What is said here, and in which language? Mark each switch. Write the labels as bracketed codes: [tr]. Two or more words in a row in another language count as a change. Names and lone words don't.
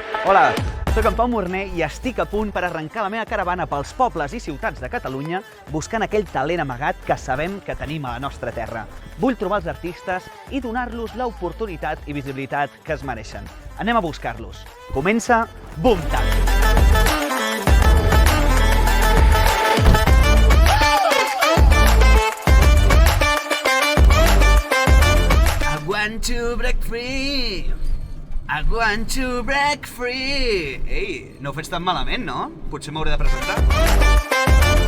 [ca] Hola, soc en Pau Morner i estic a punt per arrencar la meva caravana pels pobles i ciutats de Catalunya buscant aquell talent amagat que sabem que tenim a la nostra terra. Vull trobar els artistes i donar-los l'oportunitat i visibilitat que es mereixen. Anem a buscar-los. Comença Boom Tap! [en] I want to break free! I want to break free! [ca] Ei, no ho faig tan malament, no? Potser m'hauré de presentar.